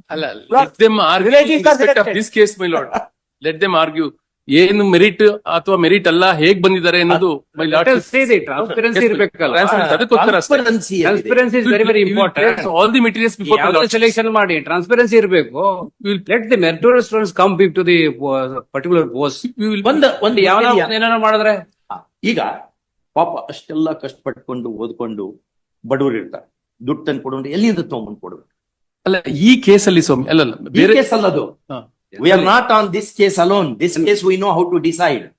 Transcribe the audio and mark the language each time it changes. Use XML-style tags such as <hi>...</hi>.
<en>ಅಲ್ಲ, let them argue in respect of this case, my lord. Let them argue.</en> <kn>ಏನು merit ಅಥವಾ merit ಅಲ್ಲ, ಹೇಗ್ ಬಂದಿದ್ದಾರೆ ಅನ್ನೋದು ಟ್ರಾನ್ಸ್ಪರೆನ್ಸಿ ಇರಬೇಕಲ್ಲ.</kn> <en>Transparency is very very important. All the materials before</en> <kn>selection ಮಾಡಿ ಟ್ರಾನ್ಸ್ಪರೆನ್ಸಿ ಇರಬೇಕು.</kn> <en>Let the meritorious students come to the particular post.</en> <kn>ಒಂದು ಯಾವ ಏನಾರ ಮಾಡಿದ್ರೆ ಈಗ ಪಾಪ ಅಷ್ಟೆಲ್ಲ ಕಷ್ಟಪಟ್ಕೊಂಡು ಓದ್ಕೊಂಡು ಬಡವರು ಇರ್ತಾರೆ. ದುಡ್ಡು ತಂದು ಕೊಡೋದು ಎಲ್ಲಿಂದ ತಗೊಂಡ್ಬಂದು ಕೊಡ್ಬೇಕು? ಅಲ್ಲ, ಈ ಕೇಸ್ ಅಲ್ಲಿ ಸ್ವಾಮಿ ಅಲ್ಲ ಬೇರೆ case ಅಲ್ಲದು.</kn> <en>We are not on this case alone. This case we know how to decide.</en>